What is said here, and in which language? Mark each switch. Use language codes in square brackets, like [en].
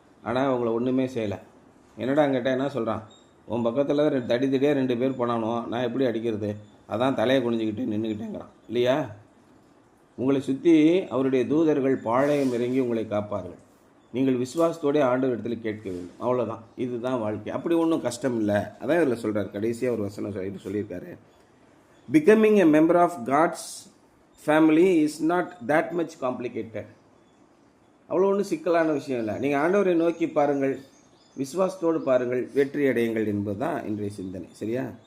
[ta] ஆனால் அவங்கள ஒன்றுமே செய்யலை. என்னடா கேட்டால் என்ன சொல்கிறான், உன் பக்கத்தில் தடியாக 2 பேர் போனானோ, நான் எப்படி அடிக்கிறது, அதான் தலையை குனிஞ்சிக்கிட்டு நின்றுக்கிட்டேங்கிறான் இல்லையா? உங்களை சுற்றி அவருடைய தூதர்கள் பாளையம் இறங்கி உங்களை காப்பார்கள். நீங்கள் விசுவாசத்தோடய ஆண்டவர் இடத்துல கேட்க வேண்டும், அவ்வளோதான். இதுதான் வாழ்க்கை. அப்படி ஒன்றும் கஷ்டம் இல்லை. அதான் இதில் சொல்கிறார், கடைசியாக ஒரு வசனம் இது சொல்லியிருக்காரு. [en] Becoming a member of God's family is not that much complicated. [ta] அவ்வளோ ஒன்றும் சிக்கலான விஷயம் இல்லை. நீங்கள் ஆண்டவரை நோக்கி பாருங்கள், விசுவாசத்தோடு பாருங்கள், வெற்றி அடையுங்கள் என்பது தான் இன்றைய சிந்தனை. சரியா?